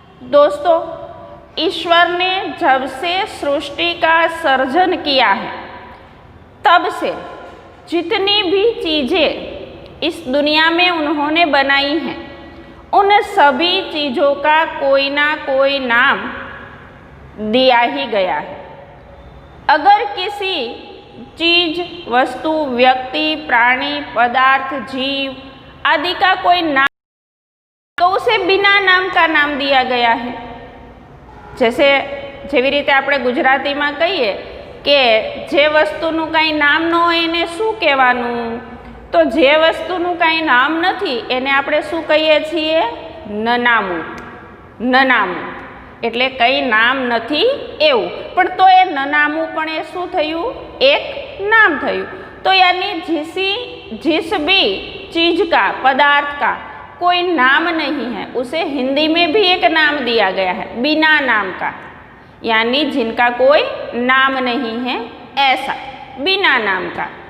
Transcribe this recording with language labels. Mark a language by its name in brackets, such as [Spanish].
[Hindi] दोस्तों, ईश्वर ने जब से सृष्टि का सर्जन किया है तब से जितनी भी चीज़ें इस दुनिया में उन्होंने बनाई हैं, उन सभी चीज़ों का कोई ना कोई नाम दिया ही गया है। अगर किसी चीज़, वस्तु, व्यक्ति, प्राणी, पदार्थ, जीव आदि का कोई नाम तो उसे बिना नाम का नाम दिया गया है। [Gujarati] जैसे જેવી રીતે આપણે ગુજરાતીમાં કહીએ કે જે વસ્તુનું કાંઈ નામ ન હોય એને શું કહેવાનું, તો જે વસ્તુનું કાંઈ નામ નથી એને આપણે શું કહીએ છીએ? નનામું, નનામું એટલે કંઈ નામ નથી એવું, પણ તો એ નનામું પણ એ શું થયું? એક નામ થયું। [Hindi] तो यानी जिस भी चीज़ का, पदार्थ का कोई नाम नहीं है उसे हिंदी में भी एक नाम दिया गया है, बिना नाम का, यानी जिनका कोई नाम नहीं है, ऐसा बिना नाम का।